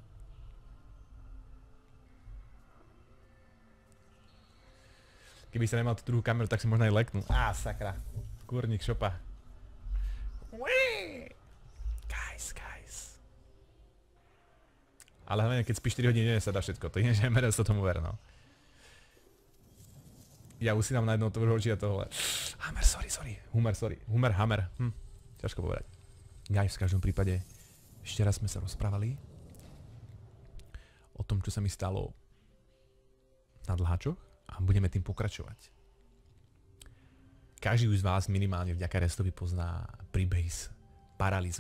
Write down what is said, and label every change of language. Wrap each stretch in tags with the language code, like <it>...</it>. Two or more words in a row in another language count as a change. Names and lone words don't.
<sk>Keby sa nemal tú druhú kameru, tak si možno aj leknú. Á, sakra. Kúrnik šopa. Guys. Ale hlavne, keď spíš 4 hodiny, sa dá všetko. To je, že MRS to tomu ver, no. Ja už si dám na jedno otvoru oči a tohle.</sk> <en>Hammer, sorry. Humor, hammer.</en> <sk>Ťažko povedať. Guys, v každom prípade, ešte raz sme sa rozprávali o tom, čo sa mi stalo na dlháčoch a budeme tým pokračovať. Každý z vás minimálne vďaka Restovi pozná príbeh s paralýzou.</sk>